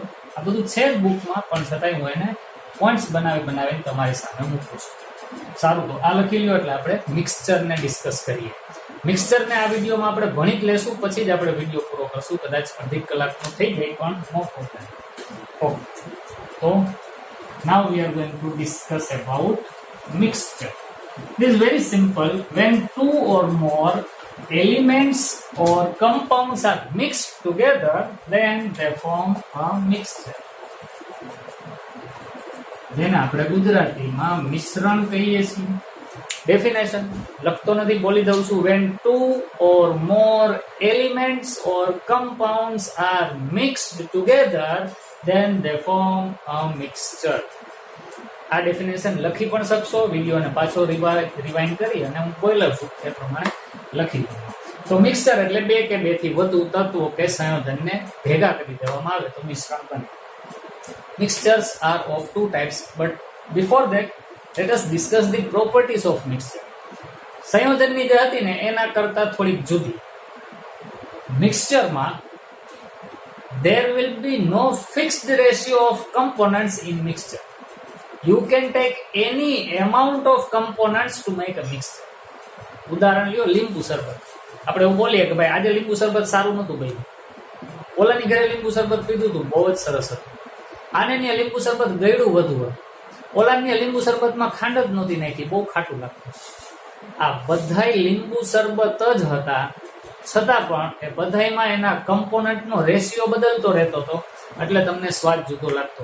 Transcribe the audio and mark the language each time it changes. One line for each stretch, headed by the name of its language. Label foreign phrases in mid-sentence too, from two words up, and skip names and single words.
Gujarati: આ બધું છે જ બુકમાં, પણ છતાંય હું એને પોઈન્ટ્સ બનાવીને તમારી સામે મૂકું છું. સારું, તો આ લખી લ્યો. એટલે આપણે મિક્સચરને ડિસ્કસ કરીએ. મિક્સચરને આ વિડીયોમાં આપણે ભણી જ લેશું, પછી જ આપણે વિડીયો પૂરો કરશું. કદાચ અડધી કલાકનો થઈ જાય પણ
English: no problem. ઓકે, તો now we are going to discuss about mixture. This is very simple. When two or more elements or compounds are mixed together, then they form a mixture.
Gujarati: જેને આપણે ગુજરાતીમાં મિશ્રણ કહીએ છીએ. ડેફિનેશન લખતો નથી, બોલી દઉં છું.
English: When two or more elements or compounds are mixed together, then they form a mixture.
Gujarati: આ ડેફિનેશન લખી પણ શકશો. વિડીયોને પાછો રિવાઇન્ડ કરી અને હું બોલ્યો છું એ પ્રમાણે લખી દઉં. તો મિક્સચર એટલે બે કે બે થી વધુ તત્વો કે સંયોજનને ભેગા કરી દેવામાં આવે તો મિશ્રણ બને.
English: Mixtures are of two types, but before that, let us discuss the properties of mixture.
Gujarati: સંયોજનની જે હતી ને એના કરતા થોડીક જુદી. મિક્સચરમાં
English: there will be no fixed ratio of components in mixture. You can take any amount of components to make a mixture.
Gujarati: ઉદાહરણ લ્યો, લીંબુ શરબત. આપણે એવું બોલીએ કે ભાઈ આજે લીંબુ શરબત સારું નતું ભાઈ, ઓલાની ઘરે લીંબુ શરબત પીધું હતું, બહુ જ સરસ હતું. આને ત્યાં લીંબુ શરબત ગળ્યું વધુ હતું, ઓલાની લીંબુ શરબતમાં ખાંડ જ નહોતી નાખી, બહુ ખાટું લાગતું. આ બધાય લીંબુ શરબત જ હતા, છતાં પણ એ બધાયમાં એના કમ્પોનન્ટનો રેશિયો બદલતો રહેતો હતો, એટલે તમને સ્વાદ જુદો લાગતો.